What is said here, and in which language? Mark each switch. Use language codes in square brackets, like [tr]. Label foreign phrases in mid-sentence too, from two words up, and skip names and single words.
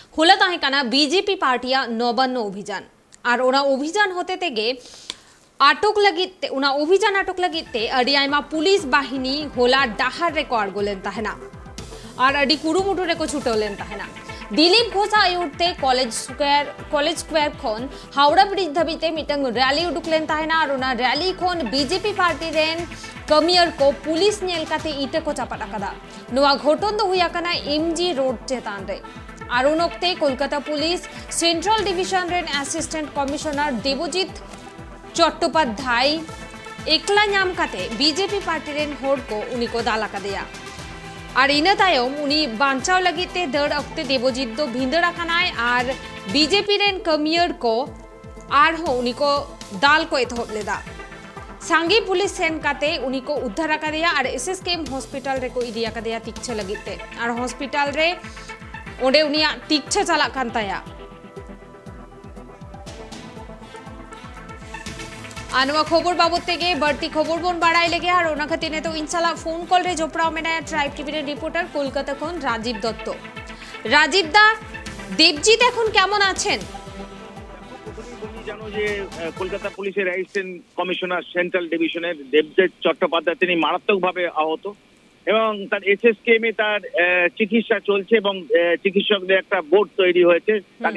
[sat] होला ताहे काना बीजेपी पार्टिया नौबन्न अभियान और ओना अभियान होते तेगे आटक लगित उना अभियान आटक लगित अड़ी आयमा पुलिस बाहिनी होला डाहार रेको आड़गोलेन ताहेना और अड़ी कुरुमुटु रेको छुटोलेन ताहेना दिलीप घोष आयुर्ते कॉलेज स्क्वायर खन हावड़ा ब्रिज धाबीते [en] meeting rally [sat] उडुकलेन ताहेना और ओना रैली खन बीजेपी पार्टी रेन कमियर को पुलिस नेलकाते ईटे को चापा कदा नोआ घटन दो हुया कना एमजी रोड चेतान रे और उनोक्ते कोलकाता पुलिस सेंट्रल डिविजन रेन असिस्टेंट कमिशनर देवजित चट्टोपाध्याय एकला नाम काते बीजेपी पार्टी रेन होड़ को उनी को दाला का दिया और इन तायम उनी बांचाव लगिते दड़ अक्ते देवजित दो भिंदड़ा खानाय और बीजेपी रेन कमियर को आर हो उनी को दाल को एतहोब लेदा सांगी पुलिस सेन काते उनी को उद्धार का दिया और एसएसकेएम हॉस्पिटल रे को इदिया का दिया तिक्छे लगिते और हॉस्पिटल रे ओंडे उनिया तिक्छे चला कान ताया आनवा खबर बाबत तेगे बढ़ती खबर बोन बाड़ाई लेगे और ओना खातिर तो इंशाल्लाह [en] phone call [sat] रे जोपड़ा मेना ट्राइब टीवी रे रिपोर्टर कलकाता खन राजीव दत्त राजीव दा देवजीत [bn] এখন কেমন আছেন জানো যে কলকাতা পুলিশের অ্যাসিস্ট্যান্ট কমিশনার সেন্ট্রাল ডিভিশনের দেবজিৎ চট্টোপাধ্যায় তিনি মারাত্মকভাবে আহত এবং তার এসএসকেএম এ তার চিকিৎসা চলছে এবং চিকিৎসকদের একটা বোর্ড তৈরি হয়েছে তাকে